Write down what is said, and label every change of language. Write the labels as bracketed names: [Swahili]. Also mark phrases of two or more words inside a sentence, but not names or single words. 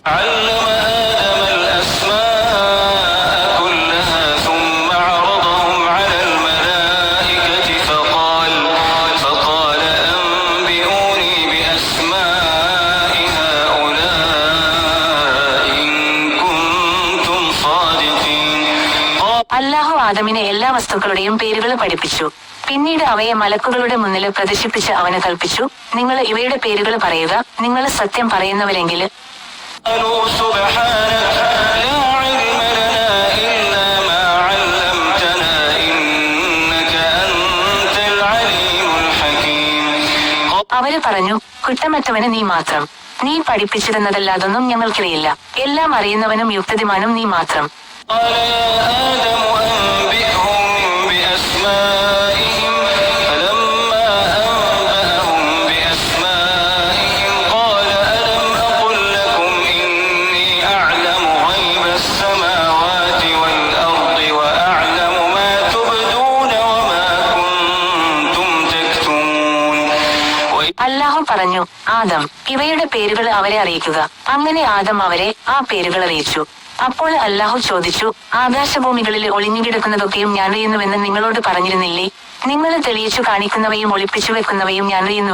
[Arabic] علم آدم الأسماء كلها ثم عرضهم على الملائكة فقال أنبئوني بأسماء هؤلاء إن كنتم صادقين. [Malayalam] അല്ലാഹു ആദമിനെ എല്ലാ വസ്തുക്കളുടെയും പേരുകൾ പഠിപ്പിച്ചു. പിന്നീട് അവയെ മലക്കുകളുടെ മുന്നിൽ പ്രദർശിപ്പിച്ച് അവന് കൽപ്പിച്ചു, നിങ്ങൾ ഇവയുടെ പേരുകൾ പറയുക, നിങ്ങൾ സത്യം പറയുന്നവരെങ്കിൽ. [Arabic] قالوا سبحانك لا علم لنا إلا ما علمتنا إنك أنت العليم الحكيم. [Malayalam] അവര് പറഞ്ഞു, കുറ്റമറ്റവന് നീ മാത്രം, നീ പഠിപ്പിച്ചിരുന്നതല്ലാതൊന്നും ഞങ്ങൾക്കറിയില്ല, എല്ലാം അറിയുന്നവനും യുക്തിമാനും നീ മാത്രം. [Arabic] قال يا آدم أنبئهم بأسمائهم فلما أنبأهم بأسمائهم قال ألم أقل لكم إني أعلم غيب السماوات والأرض وأعلم ما تبدون وما كنتم تكتمون. [Malayalam] അല്ലാഹു പറഞ്ഞു, ആദം, ഇവയുടെ പേരുകൾ അവരെ അറിയിക്കുക. അങ്ങനെ ആദം അവരെ ആ പേരുകൾ അറിയിച്ചു. അപ്പോൾ അല്ലാഹു ചോദിച്ചു, ആകാശഭൂമികളിൽ ഒളിഞ്ഞുകിടക്കുന്നതൊക്കെയും ഞാൻ അറിയുന്നുവെന്ന് നിങ്ങളോട് പറഞ്ഞിരുന്നില്ലേ? നിങ്ങൾ തെളിയിച്ചു കാണിക്കുന്നവയും ഒളിപ്പിച്ചു വെക്കുന്നവയും ഞാൻ അറിയുന്നു.